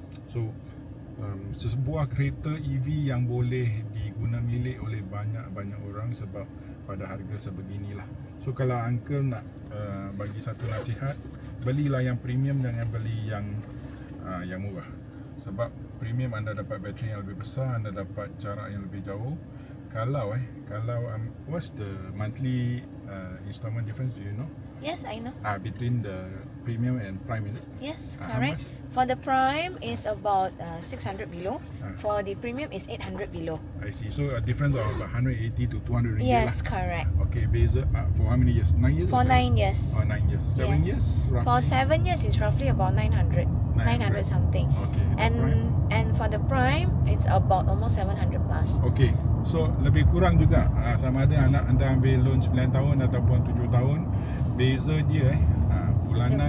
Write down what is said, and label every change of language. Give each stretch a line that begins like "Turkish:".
Malay: So sebuah kereta EV yang boleh diguna milik oleh banyak orang sebab pada harga sebeginilah. So kalau Uncle nak bagi satu nasihat, belilah yang premium, jangan beli yang murah. Sebab premium anda dapat bateri yang lebih besar, anda dapat jarak yang lebih jauh.
English: Kalau what's the monthly installment difference, do you know? Yes, I know. Between the premium and prime, is it? Yes, correct. For the prime is about 600 below. For the premium is 800 below. I see. So a difference of about 180 to 200 ringgit. Yes, correct. Okay, beza for how many years? 9 years? For 9 years. Oh, 9 years. 7 years? Roughly? For 7 years is roughly about 900 something. Okay. And for the prime it's about almost 700 plus. Okay.
Malay: So lebih kurang juga sama ada anda ambil loan 9 tahun ataupun 7 tahun, beza dia bulanan